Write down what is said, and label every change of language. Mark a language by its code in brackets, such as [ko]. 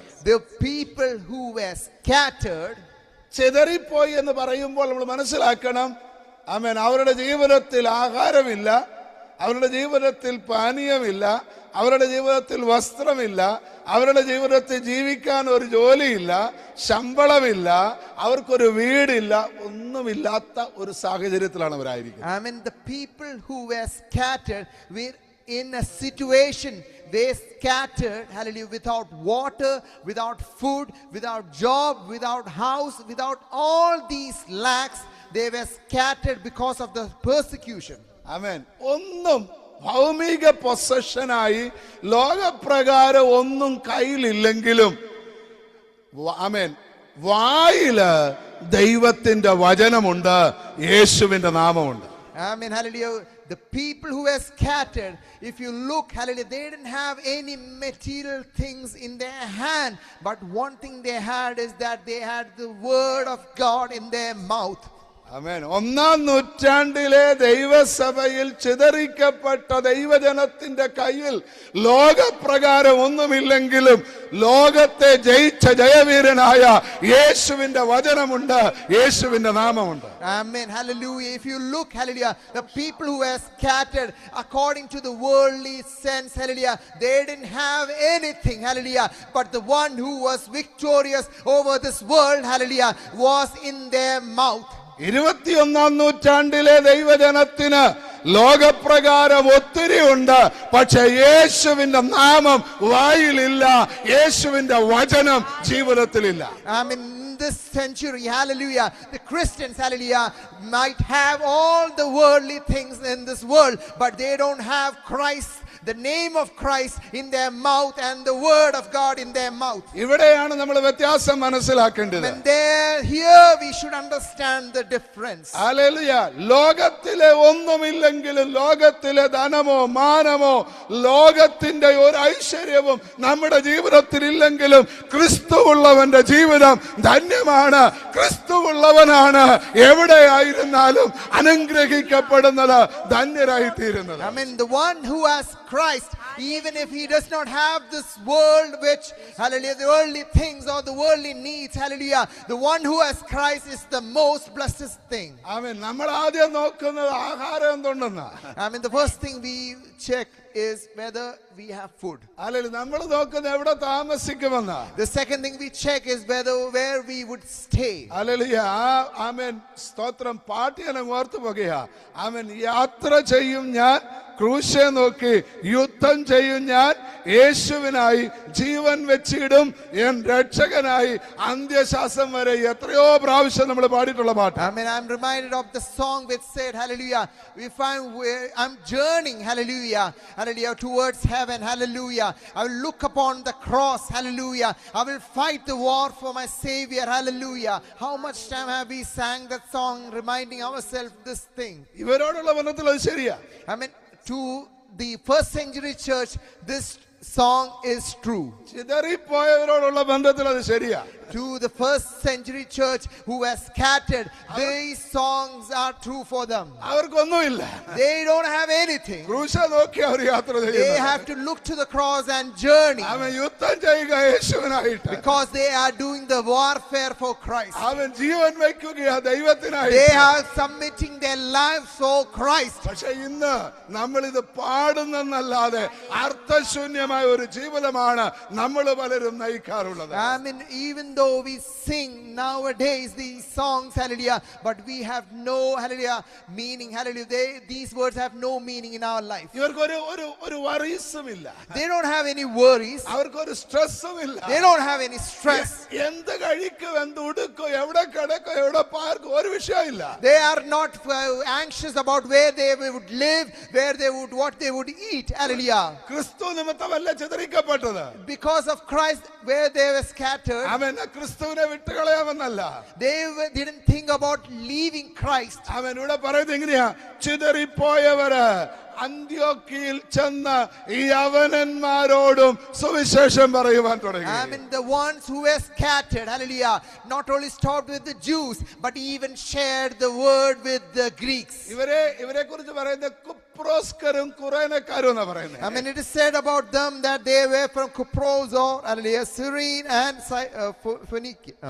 [en] The people who were scattered. [ml] ചിതറിപ്പോയി എന്ന് പറയുമ്പോൾ നമ്മൾ മനസ്സിലാക്കണം, ആമേൻ, അവരുടെ ജീവിതത്തിൽ ആഹാരമില്ല, അവരുടെ ജീവിതത്തിൽ പാനീയമില്ല, അവരുടെ ജീവിതത്തിൽ വസ്ത്രമില്ല, അവരുടെ ജീവിതത്തിൽ ജീവിക്കാൻ ഒരു ജോലിയില്ല, ശമ്പളമില്ല, അവർക്കൊരു വീടില്ല, ഒന്നുമില്ലാത്ത ഒരു സാഹചര്യത്തിലാണ് അവരായിരിക്കുന്നത്. [en] I mean, the people who were scattered were in a situation, they scattered, hallelujah, without water, without food, without job, without house, without all these lacks. They were scattered because of the persecution. [ml] ആമേൻ. ഒന്നും ഭൗമിക പൊസഷനായി ലോകപ്രകാരം ഒന്നും കയ്യിലില്ലെങ്കിലും ആമേൻ വായില് ദൈവത്തിന്റെ വചനമുണ്ട്, യേശുവിന്റെ നാമമുണ്ട്. [en] I mean, hallelujah, the people who were scattered, if you look, hallelujah, they didn't have any material things in their hand, but one thing they had is that they had the word of God in their mouth. [ml] ആമേൻ. 1-ാം നൂറ്റാണ്ടിലെ ദൈവസഭയിൽ ചിതറിക്കപ്പെട്ട ദൈവജനത്തിന്റെ കയ്യിൽ ലോകപ്രകാരം ഒന്നുമില്ലെങ്കിലും ലോകത്തെ ജയിച്ച ജയവീരനായ യേശുവിന്റെ വചനമുണ്ട്, യേശുവിന്റെ നാമമുണ്ട്. [en] Amen. Hallelujah. If you look, hallelujah, the people who were scattered according to the worldly sense, hallelujah, they didn't have anything, hallelujah, but the one who was victorious over this world, hallelujah, was in their mouth. [ml] 21-ാം നൂറ്റാണ്ടിലെ ദൈവജനത്തിന് ലോകപ്രകാരം ഒത്തിരി ഉണ്ട്, പക്ഷെ യേശുവിന്റെ നാമം വായിലില്ല, യേശുവിന്റെ വചനം ജീവിതത്തിലില്ല. [en] I mean, in this century, hallelujah, the Christians, hallelujah, might have all the worldly things in this world, but they don't have Christ, the name of Christ in their mouth and the word of God in their mouth. [ml] ഇവിടെയാണ് നമ്മൾ വ്യത്യാസം മനസ്സിലാക്കേണ്ടത്. [en] And there, here we should understand the difference. [ml] Hallelujah. ലോകത്തിലെ ഒന്നുമില്ലെങ്കിലും, ലോകത്തിലെ ധനമോ മാനമോ ലോകത്തിന്റെ ഒരു ഐശ്വര്യവും നമ്മുടെ ജീവിതത്തിൽ ഇല്ലെങ്കിലും ക്രിസ്തുവുള്ളവന്റെ ജീവിതം ധന്യമാണ്. ക്രിസ്തുവുള്ളവനാണ് എവിടെയായിരുന്നാലും അനുഗ്രഹിക്കപ്പെടുന്നത്, ധന്യരായി തീരുന്നത്. [en] I mean, the one who has Christ, even if he does not have this world, which, hallelujah, the worldly things or the worldly needs, hallelujah, the one who has Christ is the most blessed thing. [ml] ആമേൻ. നമ്മൾ ആദ്യം നോക്കുന്നത് ആഹാരം എന്തുണ്ടെന്നാ. [en] I mean, the first thing we check is whether we have food. [ml] അല്ലെങ്കിൽ നമ്മൾ നോക്കുന്നത് എവിടെ താമസിക്കുമെന്നാ. [en] The second thing we check is where we would stay. [ml] Hallelujah. ആമേൻ. സ്തോത്രം. പാട്ടിയാണ് ഓർത്തു പോകുക. ആമേൻ. യാത്ര ചെയ്യും ഞാൻ ക്രൂശെ നോക്കി, യുദ്ധം ചെയ്യും ഞാൻ യേശുവിനായി, ജീവൻ വെച്ചിടും എൻ രക്ഷകനായി, അന്ത്യശ്വാസം വരെ. എത്രയോ പ്രാവശ്യം നമ്മൾ പാടിയിട്ടുള്ള പാട്ട്. [en] I mean, I'm reminded of the song which said, hallelujah, if I'm journeying, hallelujah, hallelujah, towards heaven, hallelujah, I will look upon the cross, hallelujah, I will fight the war for my Savior, hallelujah. How much time have we sang that song reminding ourselves this thing? [ml] ഇവരോടുള്ള ബന്ധത്തിൽ അത് ശരിയാ. [en] I mean, to the first century church, this song is true. [ml] ചിതറിപ്പോയവരോടുള്ള ബന്ധത്തിൽ അത് ശരിയാ. [en] To the first century church who were scattered, these songs are true for them. [ml] അവർക്കൊന്നുമില്ല. [en] They don't have anything. [ml] ക്രൂശ നോക്കി അവർ യാത്ര [en] They [ml] ചെയ്യുന്നു. [en] have to look to the cross and journey [ml] അവൻ യുദ്ധം ചെയ്യുക യേശുവിനായിട്ട്. [en] because they are doing the warfare for Christ. [ml] അവൻ ജീവൻ വയ്ക്കുകയാ [en] They [ml] ദൈവത്തിനായിട്ട്. [en] are submitting their lives for Christ. [ml] പക്ഷെ ഇന്ന് നമ്മൾ ഇത് പാടുന്നല്ലാതെ അർത്ഥശൂന്യമായ ഒരു ജീവിതമാണ് നമ്മൾ പലരും നയിക്കാറുള്ളത്. [en] I mean, even though we sing nowadays these songs, hallelujah, but we have no, hallelujah, meaning, hallelujah. These words have no meaning in our life. [ml] ഇവർക്കൊരു ഒരു ഒരു worriesഉം ഇല്ല. [en] They don't have any worries. [ml] അവർക്കൊരു സ്ട്രെസ്സും ഇല്ല. [en] They don't have any stress. [ml] എന്ത് കഴിക്കും, എന്ത് ഉടുക്കും, എവിടെ കിടക്കും, എവിടെ പാർക്കും, ഒരു വിഷയമില്ല. [en] They are not anxious about where they would live, where they would, what they would eat. Hallelujah. [ml] ക്രിസ്തു നിമിത്തമല്ല ചിതറിക്കപ്പെട്ടത്. [en] Because of Christ, where they were scattered, [ml] അവൻ ക്രിസ്തുവിനെ വിട്ടുകളയാമെന്നല്ല. [en] they didn't think about leaving Christ. [ml] അവൻ ഇവിടെ പറയുന്നത് എങ്ങനെയാ? ചിതറിപ്പോയവര് അന്ത്യോക്യയിൽ ചെന്ന് ഈ യവനന്മാരോടും സുവിശേഷം പറയുവാൻ തുടങ്ങി. [en] I mean, the ones who were scattered, hallelujah, not only stopped with the Jews, but even shared the word with the Greeks. [ml] ഇവരെ കുറിച്ച് പറയുന്നത് കുപ്രോസ്കരും കുറേനക്കാരും എന്നാ പറയുന്നത്. [en] I mean, it is said about them that they were from Kupros or, hallelujah, Cyrene and Phoenicia.